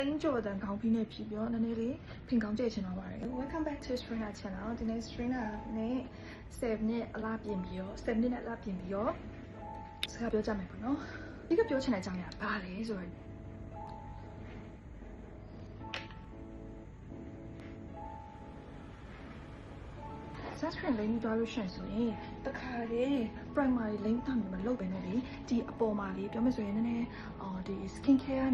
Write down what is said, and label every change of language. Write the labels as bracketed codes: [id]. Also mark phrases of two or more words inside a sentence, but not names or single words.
[my] Jordan ကောင်းပြီးနေပြီပြောနည်းနည်းလေးဖင်ကောင်းကျချင်တော့ပါတယ် [en] Welcome back to Strina channel [my] ဒီနေ့ Strina နဲ့7နှစ်အလားပြင်ပြီးတော့7နှစ်နဲ့အလားပြင်ပြီးတော့စကားပြောကြမယ်ပေါ့နော်ဒီကပြောချင်တဲ့အကြောင်းအရာဘာလဲဆိုတော့ Sunscreen လိမ့်ပြီးသွားလို့ရှိရင်ဆိုရင်တခါလေ primary လိမ့်တာမျိုးမလုပ်ပဲနဲ့လေဒီအပေါ်မှာလေပြောမယ်ဆိုရင်နည်းနည်းဒီ [en] skin care [my] ကနေ